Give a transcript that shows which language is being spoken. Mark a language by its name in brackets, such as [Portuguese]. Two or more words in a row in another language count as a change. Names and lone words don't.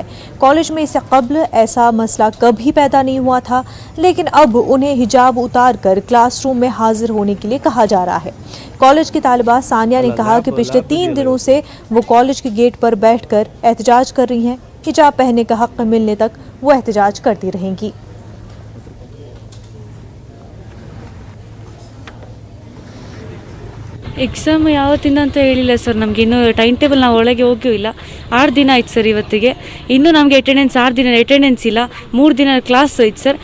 [Urdu] کالج میں اس سے قبل ایسا مسئلہ کبھی پیدا نہیں ہوا تھا، لیکن اب انہیں حجاب اتار کر کلاس روم میں حاضر ہونے کے لیے کہا جا رہا ہے. کالج کی طالبہ ثانیہ نے کہا کہ پچھلے 3 دنوں سے وہ کالج کے گیٹ پر بیٹھ کر احتجاج کر رہی ہیں. حجاب پہننے کا حق ملنے تک وہ احتجاج کرتی رہیں گی. [Kannada] ಎಕ್ಸಾಮ್ ಯಾವತ್ತಿಂದ ಅಂತ ಹೇಳಿಲ್ಲ ಸರ್. ನಮಗೆ ಇನ್ನೂ [English] time table [Kannada] ನಾವು ಒಳಗೆ ಹೋಗಿಯೂ ಇಲ್ಲ. 6 ದಿನ ಆಯ್ತು ಸರ್ ಇವತ್ತಿಗೆ. ಇನ್ನೂ ನಮಗೆ ಅಟೆಂಡೆನ್ಸ್ 6 ದಿನ ಅಟೆಂಡೆನ್ಸ್ ಇಲ್ಲ. 3 ದಿನ ಕ್ಲಾಸ್ ಹೋಯ್ತು ಸರ್.